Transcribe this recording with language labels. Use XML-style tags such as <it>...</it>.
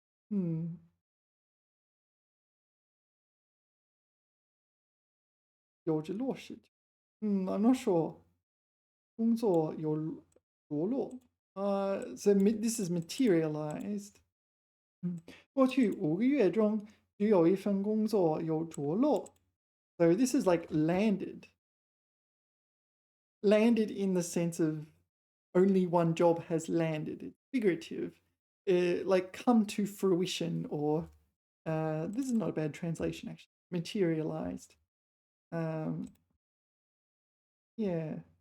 <en>I'm not sure.</en> <zh>工作有着落.</zh> <en>So this is materialized.</en> <zh>过去5个月中只有一份工作有着落.</zh> <en>So this is like landed. Landed in the sense of only one job has landed. It's figurative. Like come to fruition, or this is not a bad translation actually. Materialized. Yeah.</en>